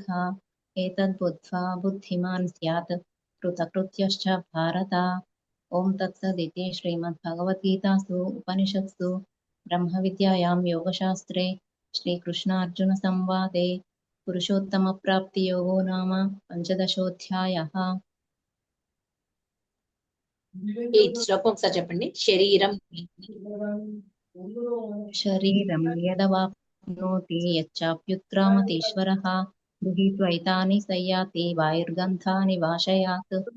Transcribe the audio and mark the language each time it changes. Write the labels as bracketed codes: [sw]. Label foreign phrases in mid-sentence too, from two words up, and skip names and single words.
[sa] एतद्बुद्ध्वा बुद्धिमान् स्यात् कृतकृत्यश्च भारत. ओं तत्सदिति श्रीमद्भगवद्गीतासु उपनिषत्सु ब्रह्मविद्यायां योगशास्त्रे श्रीकृष्णार्जुनसंवादे पुरुषोत्तमप्राप्तियोगो नाम पंचदशोऽध्यायः. [te] ఈ శ్లోకం ఒకసారి చెప్పండి. [sa] శరీరం యదవాప్నోతి యచ్చాప్యుత్క్రామतीश्वरः గృహీత్వైతాని సంయాతి వాయుర్గంధాని వాశయాత్.